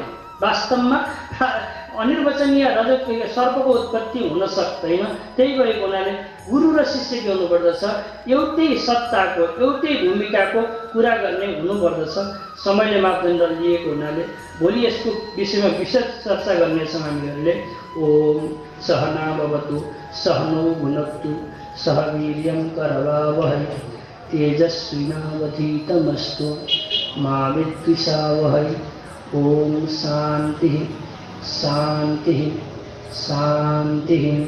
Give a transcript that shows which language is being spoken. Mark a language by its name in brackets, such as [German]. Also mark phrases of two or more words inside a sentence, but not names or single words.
[Nepali] वास्तवमा अनिर्वचनीय सर्पको उत्पत्ति हुन सक्दैन। त्यही भएको हुनाले गुरु र शिष्य के हुनुपर्दछ, एउटै सत्ताको एउटै भूमिकाको कुरा गर्ने हुनुपर्दछ। समयले मापदण्ड लिएको हुनाले भोलि यसको विषयमा विशेष चर्चा गर्नेछौँ हामीहरूले। [Sanskrit] ओम सहना भवतु सहनौ भुनक्तु सह वीर्यं करवावहै तेजस्विनावधीतमस्तु मा विद्विषावहै। ओम शान्तिः शान्तिः शान्तिः।